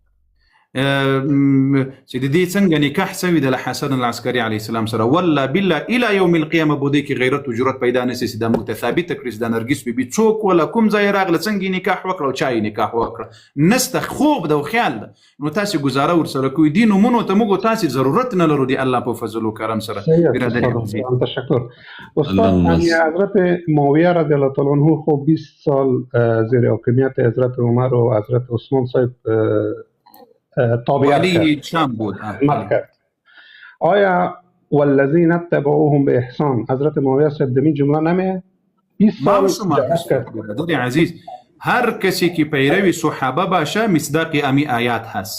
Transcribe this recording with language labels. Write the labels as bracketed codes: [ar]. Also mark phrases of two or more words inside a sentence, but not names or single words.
[ps] چې د دې څنګه نکاح سوي د حسن العسکري [ar] علیه السلام [ps] سره، [ar] والله بالله الى یوم القیامه [ps] به دې کې غیرت او جرأت پیدا نه شي چې دا موږ ته ثابته کړي چې دا نرګس بیبي څوک ولا کوم ځای راغله، څنګه نکاح وکړه او چا یې نکاح وکړه. نسته، خوب ده او خیال ده. نو تاسې ګزاره ورسره کوئ. دې نومونو ته موږ تاسې ضرورت نه لرو د الله په فضل و کرم سره. [fa] تشکر استاد. حضرت معاویه [ar] رضی الله تعالی عنه [fa] خب 20 سال زیر حاکمیت حضرت عمر و حضرت عثمان صاحب تابعیت کرد. آیا [ar] والذین اتبعوهم [fa] به احسان حضرت معاویه صاحب دمی جمله نمیه؟ 20 سال برادر عزیز، هر کسی که پیروی صحابه باشه مصداق امی آیات هست.